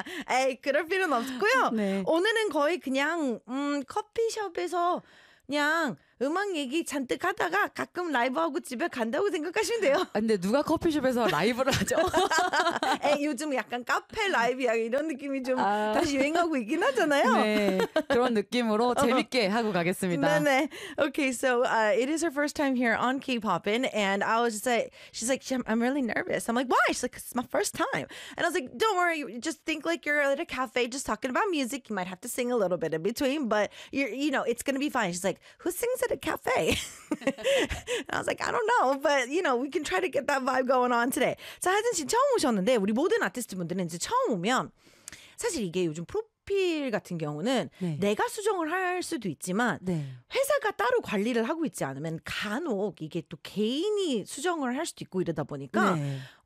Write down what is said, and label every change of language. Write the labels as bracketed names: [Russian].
[Korean] 에이, 그럴 필요는 없고요. 네. 오늘은 거의 그냥 커피숍에서 그냥 음악 얘기 잔뜩 하다가 가끔 라이브하고 집에 간다고 생각하시면 돼요. 아, 근데 누가 커피숍에서 라이브를 하죠? 에이, 요즘 약간 카페 라이브야 이런 느낌이 좀 아... 다시 유행하고 있긴 하잖아요. 네, 그런 느낌으로 재밌게 하고 가겠습니다. 네, 네. [English] Okay, so it is her first time here on K-Poppin, and I was just like, she's like, I'm really nervous. I'm like, why? She's like, it's my first time. And I was like, don't worry, just think like you're at a cafe just talking about music. You might have to sing a little bit in between, but you know, it's gonna be fine. She's like, who sings at a cafe? I was like, I don't know, but you know, we can try to get that vibe going on today. [Korean] So 하진 씨 처음 오셨는데 우리 모든 아티스트 분들은 이제 처음 오면 사실 이게 요즘 프로필 같은 경우는 네. 내가 수정을 할 수도 있지만 네. 회사가 따로 관리를 하고 있지 않으면 간혹 이게 또 개인이 수정을 할 수도 있고 이러다 보니까 네.